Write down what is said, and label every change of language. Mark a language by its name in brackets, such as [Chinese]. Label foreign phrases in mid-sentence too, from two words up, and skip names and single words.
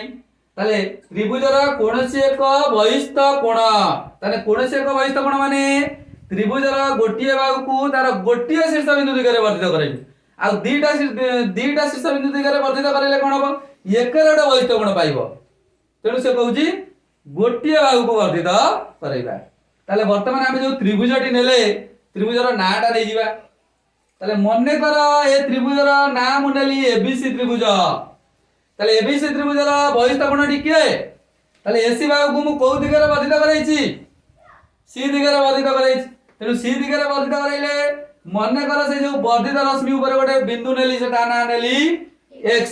[Odia] ତାହେଲେ ତ୍ରିଭୁଜର କୌଣସି ଏକ ବହିସ୍ଥ କୋଣ, ତାହେଲେ କୌଣସି ଏକ ବହିସ୍ଥ କୋଣ ମାନେ ତ୍ରିଭୁଜର ଗୋଟିଏ ବାହୁକୁ ତାର ଗୋଟିଏ ଶୀର୍ଷବିନ୍ଦୁ ଦିଗରେ ବର୍ଦ୍ଧିତ କରାଇବି। ଆଉ ଦିଟା ଶୀର୍ଷବିନ୍ଦୁ ଦିଗରେ ବର୍ଦ୍ଧିତ କରାଇଲେ କ'ଣ ହବ? ଏକରେ ଗୋଟେ ବହିସ୍ଥ କୋଣ ପାଇବ। ତେଣୁ ସେ କହୁଛି ଗୋଟିଏ ବାହୁକୁ ବର୍ଦ୍ଧିତ କରାଇବା। ତାହେଲେ ବର୍ତ୍ତମାନ ଆମେ ଯୋଉ ତ୍ରିଭୁଜଟି ନେଲେ ତ୍ରିଭୁଜର ନାଁଟା ନେଇଯିବା। ତାହେଲେ ମନେ କର ଏଇ ତ୍ରିଭୁଜର ନାମ ନେଲି ଏବିସି ତ୍ରିଭୁଜ। ତାହେଲେ ଏବିସି ତ୍ରିଭୁଜର ବହିସ୍ଥ କୋଣଟି କେ? ତାହେଲେ ଏସି ବାହୁକେ ମୁ କୋଉ ଦିଗରେ ବର୍ଦ୍ଧିତ କରାଇଛି? ସି ଦିଗରେ ବର୍ଦ୍ଧିତ କରାଇଛି। ତେଣୁ ସି ଦିଗରେ ବର୍ଦ୍ଧିତ କରାଇଲେ ମନେ କର ସେଇ ଯେ ବର୍ଦ୍ଧିତ ରଶ୍ମି ଉପରେ ଗୋଟେ ବିନ୍ଦୁ ନେଲି ସେଟା ନା ନେଲି ଏକ୍ସ।